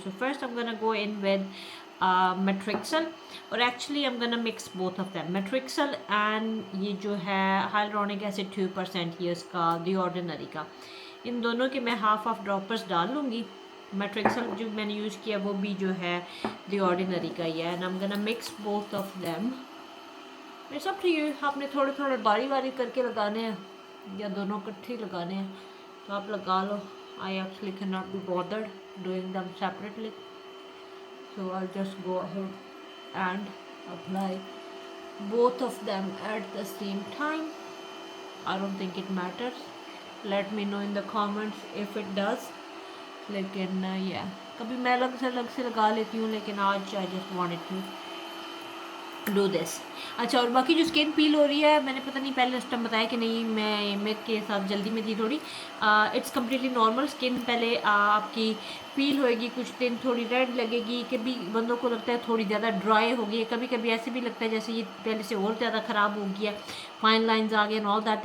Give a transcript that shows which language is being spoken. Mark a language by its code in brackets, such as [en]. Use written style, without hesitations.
[en] so first I am gonna go in with Matrixyl, और actually I am gonna mix both of them, Matrixyl and ये जो है hyaluronic acid 2% ये इसका The Ordinary का, [hi] इन दोनों के मैं हाफ ड्रॉपर्स डाल लूँगी। मेट्रिक्सल जो मैंने यूज़ किया वो भी जो है दी ऑर्डिनरी का ही है [en] And I am gonna mix both of them. It's up to you, [hi] आपने थोड़े थोड़े बारी बारी करके लगाने हैं या दोनों इकट्ठे लगाने हैं तो आप लगा लो। [en] I actually can not be bothered doing them separately, so I'll just go ahead and apply both of them at the same time. I don't think it matters. Let me know in the comments if it does. [hi] लेकिन या कभी मैं अलग से लगा लेती हूँ, लेकिन आज [en] I just wanted to do this. [hi] अच्छा, और बाकी जो स्किन पील हो रही है, मैंने पता नहीं पहले उस टाइम बताया कि नहीं, मैं मेरे के साथ जल्दी में थी थोड़ी। [en] It's completely normal. [hi] स्किन पहले आपकी पील होएगी, कुछ दिन थोड़ी रेड लगेगी, कभी बंदों को लगता है थोड़ी ज़्यादा ड्राई हो गई है, कभी कभी ऐसे भी लगता है जैसे ये पहले से और ज़्यादा ख़राब हो गया, फाइन लाइन्स आ गए [en] And all that.